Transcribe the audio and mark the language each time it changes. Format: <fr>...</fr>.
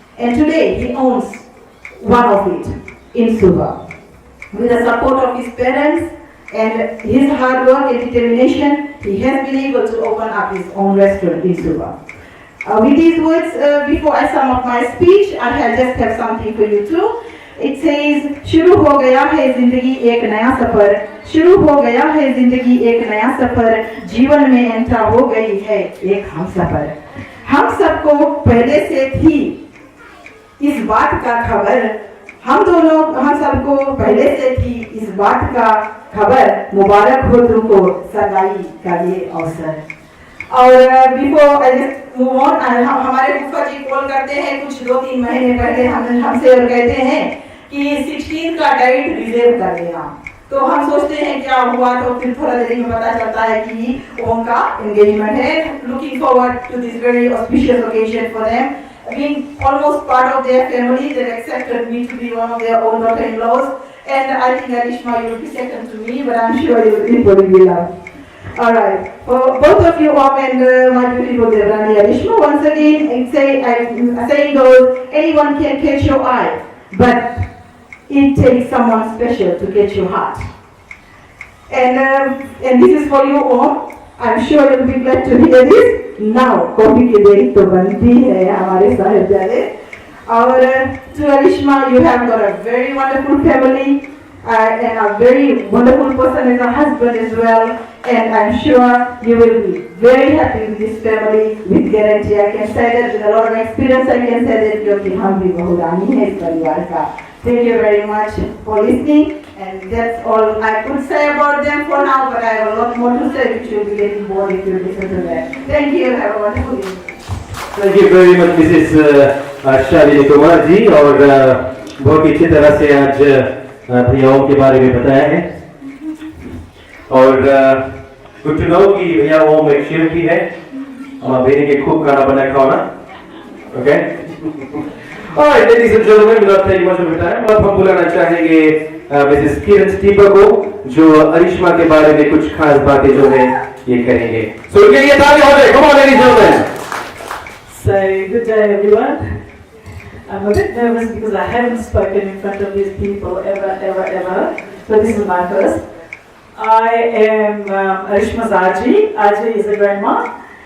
<en>And today he owns one of it in Suva. With the support of his parents and his hard work and determination, he has been able to open up his own restaurant in Suva. With these words, before I sum up my speech, I just have something for you too. It says,</en> <hi>शुरू हो गया है जिंदगी एक नया सफर, शुरू हो गया है जिंदगी एक नया सफर, जीवन में एंटर हो गई है एक हम सफर। हम सबको पहले से थी इस बात का खबर, हम सबको पहले से थी इस बात का खबर, मुबारक हो तुमको सगाई का ये अवसर। और</hi> <en>before I just move on,</en> <hi>हमारे फूफा जी कॉल करते हैं कुछ 2-3 महीने पहले हमसे और कहते हैं कि 16 का डेट रिजर्व कर लेना। तो हम सोचते हैं क्या हुआ, तो फिर थोड़ा देर में पता चलता है कि ओम का एंगेजमेंट है।</hi> <en>Looking forward to this very auspicious occasion for them, being almost part of their family, they accepted me to be one of their own daughter-in-laws, and I think Arishma, you will be second to me, but I'm sure you will equally be loved. All right, for both of you, Om and my beautiful Devrani Arishma, once again, saying goes, anyone can catch your eye, but it takes someone special to catch your heart. And this is for you, Om. I'm sure you'll be glad to hear this. Now,</en> <hi>coffee की देरी तो बनती है हमारे साहिबजादे। और</hi> <en>to Arishma, you have got a very wonderful family and a very wonderful person as a husband as well. And I'm sure you will be very happy with this family with guarantee. I can say that with a lot of experience. I can say that</en> <hi>क्योंकि हम भी बहुरानी है इस परिवार का।</hi> <en>Thank you very much for listening, and that's all I could say about them for now, but I have a lot more to say which you'll be getting bored if you listen to that. Thank you, have a wonderful evening. Thank you very much, Mrs.</en> <hi>Shalini Kumar जी, और बहुत अच्छी तरह से आज भैया ओम के बारे में बताया है। और</hi> <en>good to know</en> <hi>कि भैया ओम एक शेफ भी है, बेनी के खूब खाना बनाए खाना।</hi> <en>okay, alright, ladies and gentlemen, without taking much of your time,</en> <hi>अब हम बुलाना चाहेंगे मिसेस किरण स्टीपर को, जो अरिश्मा के बारे में कुछ खास बातें जो है ये करेंगे।</hi> <en>So</en> <hi>उनके लिए ताली हो जाए,</hi> <en>come on ladies and gentlemen. So, good day everyone. I'm a bit nervous because I haven't spoken in front of these people ever. So this is my first. I am Arishma's Aji. Aji is a grandma.</en>